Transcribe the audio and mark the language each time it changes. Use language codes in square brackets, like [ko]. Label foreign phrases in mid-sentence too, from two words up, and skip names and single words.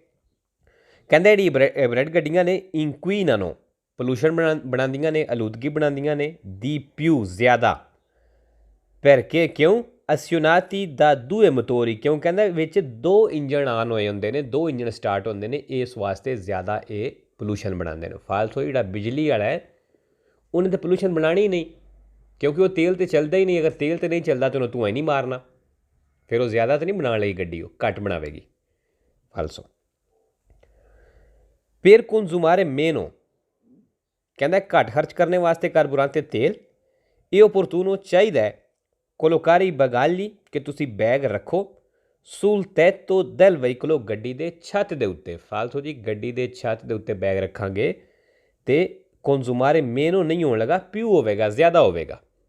[pa] ਕਹਿੰਦੇ ਜਿਹੜੀ ਹਾਈਬ੍ਰਿਡ ਗੱਡੀਆਂ ਨੇ ਇਨਕੁਇਨਾਨੋ ਪੋਲੂਸ਼ਨ ਬਣਾਉਂਦੀਆਂ ਨੇ, ਆਲੂਦਗੀ ਬਣਾਉਂਦੀਆਂ ਨੇ, [it] di più [pa] ਜ਼ਿਆਦਾ perché ਕਿਉਂ [it] azionati da due motori, [pa] ਕਿਉਂ ਕਹਿੰਦਾ ਵਿੱਚ 2 ਇੰਜਣ ਆਨ ਹੋਏ ਹੁੰਦੇ ਨੇ, 2 ਇੰਜਣ ਸਟਾਰਟ ਹੁੰਦੇ ਨੇ, ਇਸ ਵਾਸਤੇ ਜ਼ਿਆਦਾ ਇਹ ਪੋਲੂਸ਼ਨ ਬਣਾਉਂਦੇ ਨੇ। ਫਾਲਤੂ ਜਿਹੜਾ ਬਿਜਲੀ ਵਾਲਾ ਹੈ ਉਹਨੇ ਤਾਂ ਪੋਲੂਸ਼ਨ ਬਣਾਉਣੀ ਹੀ ਨਹੀਂ, ਕਿਉਂਕਿ ਉਹ ਤੇਲ ਤੇ ਚੱਲਦਾ ਹੀ ਨਹੀਂ। ਅਗਰ ਤੇਲ ਤੇ ਨਹੀਂ ਚੱਲਦਾ ਤਾਂ ਉਹਨੂੰ ਧੂੰਆਂ ਹੀ ਨਹੀਂ ਮਾਰਨਾ, ਫਿਰ ਉਹ ਜ਼ਿਆਦਾ ਤਾਂ ਨਹੀਂ ਬਣਾਉਣ ਲਈ ਗੱਡੀ, ਉਹ ਘੱਟ ਬਣਾਵੇਗੀ। ਫਾਲਸੋ [it] per consumare meno [pa] ਕਹਿੰਦਾ ਘੱਟ ਖਰਚ ਕਰਨ ਵਾਸਤੇ ਕਾਰਬੋਰੰਤੇ ਤੇਲ ਇਹ ਓਪੋਰਚੂਨੋ ਚਾਹੀਦਾ ਹੈ [it] collocare bagagli [pa] ਕਿ ਤੁਸੀਂ ਬੈਗ ਰੱਖੋ [it] sul tetto del veicolo [pa] ਗੱਡੀ ਦੇ ਛੱਤ ਦੇ ਉੱਤੇ। ਫਾਲਤੂ ਜੀ ਗੱਡੀ ਦੇ ਛੱਤ ਦੇ ਉੱਤੇ ਬੈਗ ਰੱਖਾਂਗੇ ਤੇ [it] consumare meno [pa] ਨਹੀਂ ਹੋਣ ਲੱਗਾ, ਪਿਊ ਹੋਵੇਗਾ, ਜ਼ਿਆਦਾ ਹੋਵੇਗਾ।